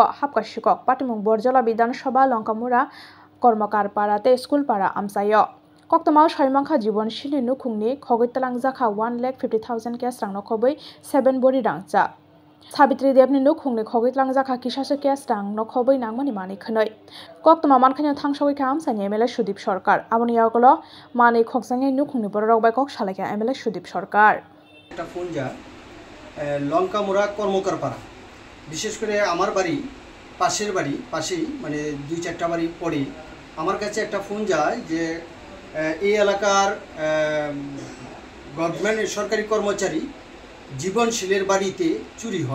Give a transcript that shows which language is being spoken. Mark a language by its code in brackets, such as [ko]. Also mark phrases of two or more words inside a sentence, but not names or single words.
[trp] हाबका शिকক पाटिमुं बरजला विधानसभा लंकामुरा कर्मकार पाराते स्कुल पारा आमसायो कक्तमा साइमांखा जीवनशिलि नुखुंनि खगैतलां जाखा 1,50,000 केस रां नखबै 7 बरि रांचा साबित्री देवनि नुखुंनि खगैतलां जाखा किसासो केस रां नखबै नांमनि मानि खनै कक्तमा मानखानि थांसगैखा आमसानि MLA सुदीप सरकार आबनि यागलो मानि खगसांनि नुखुंनि बररक बाय कक सालायखा MLA सुदीप सरकार [bn] একটা ফোন যায় লঙ্কামুরা কর্মকার পাড়া, বিশেষ করে আমার বাড়ি পাশেই মানে 2-4টা বাড়ি পড়ে আমার কাছে একটা ফোন যায় যে এই এলাকার গভর্নমেন্ট সরকারি কর্মচারী জীবনশীলের বাড়িতে চুরি হয়।